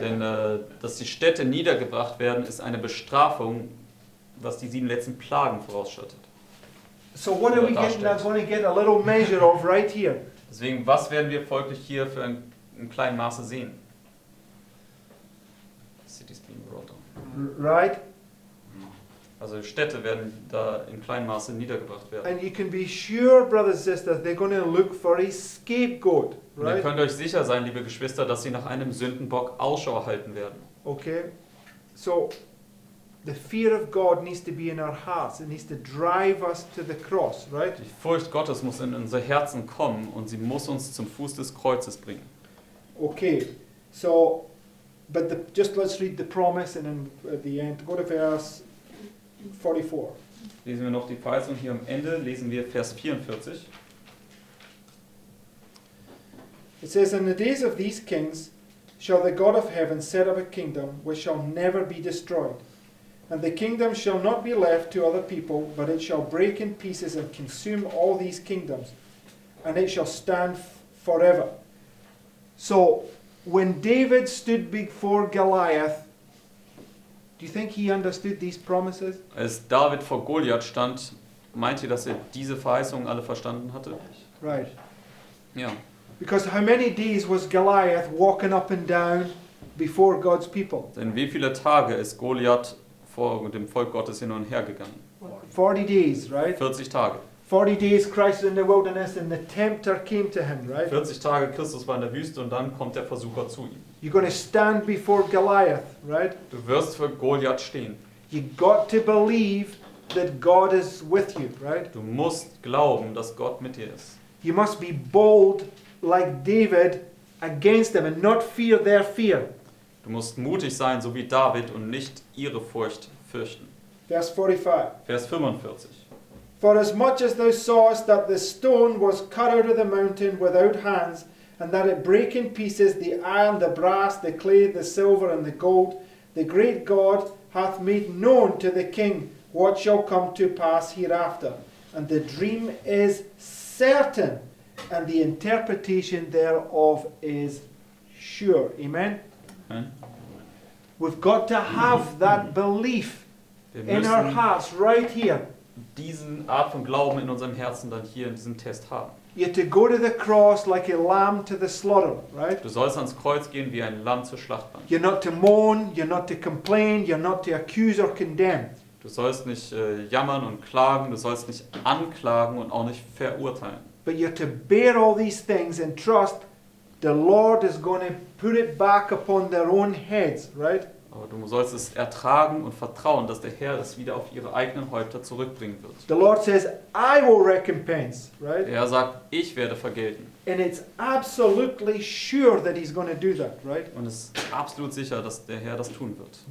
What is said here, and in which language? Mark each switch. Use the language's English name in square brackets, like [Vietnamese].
[German] Denn dass die Städte niedergebracht werden, ist eine Bestrafung, was die 7 letzten Plagen vorausschattet. [English] So what are we going to get a little measure of right here? [German] Deswegen, was werden wir folglich hier für ein kleinen Maße sehen? [English] Cities being brought down. Right? [German] Also Städte werden da in kleinem Maße niedergebracht werden. [English] And you can be sure, brothers and sisters, they're going to look for a scapegoat, [German] Und ihr [English] right? [German] könnt euch sicher sein, liebe Geschwister, dass sie nach einem Sündenbock Ausschau halten werden. [English] Okay? So, the fear of God needs to be in our hearts. It needs to drive us to the cross, right? [German] Die Furcht Gottes muss in unser Herzen kommen und sie muss uns zum Fuß des Kreuzes bringen. [English] Okay, so, but just let's read the promise and then at the end, go to verse 44. [German] Lesen wir noch die Verheißung hier am Ende, lesen wir Vers 44. [English] It says, In the days of these kings shall the God of heaven set up a kingdom which shall never be destroyed. And the kingdom shall not be left to other people, but it shall break in pieces and consume all these kingdoms, and it shall stand forever. So, when David stood before Goliath, do you think he understood these promises? [German] Als David vor Goliath stand, meint ihr, dass er diese Verheißungen alle verstanden hatte? [English] Right. [German] Ja. [English] Because how many days was Goliath walking up and down before God's people? [German] Denn wie viele Tage ist Goliath vor dem Volk Gottes hin und her gegangen? [English] 40 days, right? [German] 40 Tage. [English] 40 days Christ in the wilderness and the tempter came to him, right? [German] 40 Tage Christus war in der Wüste und dann kommt der Versucher zu ihm. [English] You're going to stand before Goliath, right? [German] Du wirst für Goliath stehen. [English] You got to believe that God is with you, right? [German] Du musst glauben, dass Gott mit dir ist. [English] You must be bold like David against them and not fear their fear. [German] Du musst mutig sein, so wie David, und nicht ihre Furcht fürchten. [English] Verse 45. [German] Vers 45. [English] For as much as thou sawest that the stone was cut out of the mountain without hands, and that it brake in pieces the iron, the brass, the clay, the silver, and the gold, the great God hath made known to the king what shall come to pass hereafter. And the dream is certain, and the interpretation thereof is sure. Amen? Amen. We've got to have that belief [German] Wir [English] in our [German] müssen [English] hearts right here. [German] diese Art von Glauben in unserem Herzen dann hier in diesem Test haben. [English] You're to go to the cross like a lamb to the slaughter, right? [German] Du sollst ans Kreuz gehen wie ein Lamm zur Schlachtbank. [English] You're not to moan, you're not to complain, you're not to accuse or condemn. [German] Du sollst nicht jammern und klagen, du sollst nicht anklagen und auch nicht verurteilen. [English] But you're to bear all these things and trust the Lord is going to put it back upon their own heads, right? [German] Aber du sollst es ertragen und vertrauen, dass der Herr es wieder auf ihre eigenen Häupter zurückbringen wird. [English] The Lord says, I will recompense, right? [German] Er sagt, ich werde vergelten. [English] And it's absolutely sure that He's going to do that, right? [German] Und es ist absolut sicher, dass der Herr das tun wird.